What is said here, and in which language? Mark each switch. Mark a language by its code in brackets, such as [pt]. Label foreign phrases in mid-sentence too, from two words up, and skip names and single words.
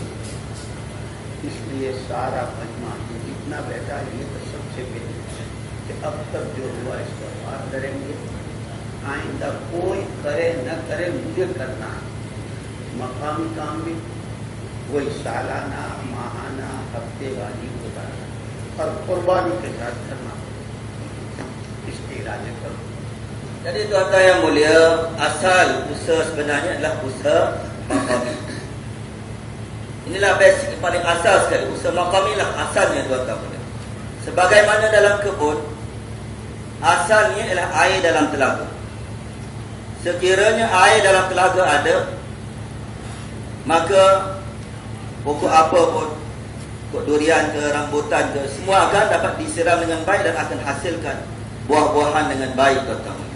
[hi] इसलिए सारा मजमा जितना बैठा है, ये तो सबसे बेहतर है कि अब तक जो हुआ इसका बात करेंगे, आइंदा कोई करे न करे, मुझे करना है। मकामी काम भी वही सालाना, माहाना, हफ्ते वाली होता है, और कुर्बानी के साथ करना। इसके इरादे करो। [ms] Jadi tuan-tuan yang mulia, asal usaha sebenarnya adalah usaha maqami. Inilah basic yang paling asal sekali. Usaha maqami lah asalnya tuan-tuan mulia. Sebagaimana dalam kebun, asalnya ialah air dalam telaga. Sekiranya air dalam telaga ada, maka pokok apa pun, pokok durian ke, rambutan ke, semua akan dapat disiram dengan baik dan akan hasilkan buah-buahan dengan baik tuan-tuan.